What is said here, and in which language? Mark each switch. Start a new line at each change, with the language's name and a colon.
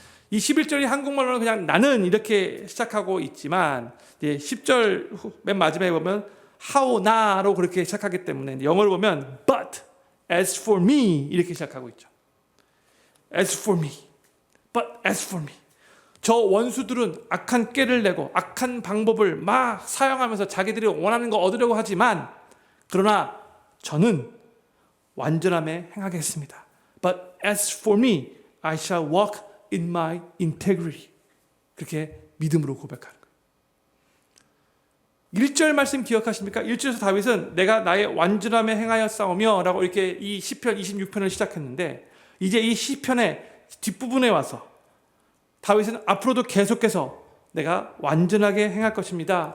Korean: 이 11절이 한국말로는 그냥 나는 이렇게 시작하고 있지만, 이제 10절 맨 마지막에 보면 how 나로 그렇게 시작하기 때문에 영어로 보면
English: but as for me
Korean: 이렇게 시작하고 있죠.
English: as for me, but as for me.
Korean: 저 원수들은 악한 꾀를 내고 악한 방법을 막 사용하면서 자기들이 원하는 거 얻으려고 하지만, 그러나 저는 완전함에 행하겠습니다.
English: But as for me, I shall walk in my integrity.
Korean: 그렇게 믿음으로 고백하는 거예요. 1절 말씀 기억하십니까? 1절에서 다윗은 내가 나의 완전함에 행하여 싸우며 라고 이렇게 이 시편 26편을 시작했는데, 이제 이 시편의 뒷부분에 와서 다윗은 앞으로도 계속해서 내가 완전하게 행할 것입니다.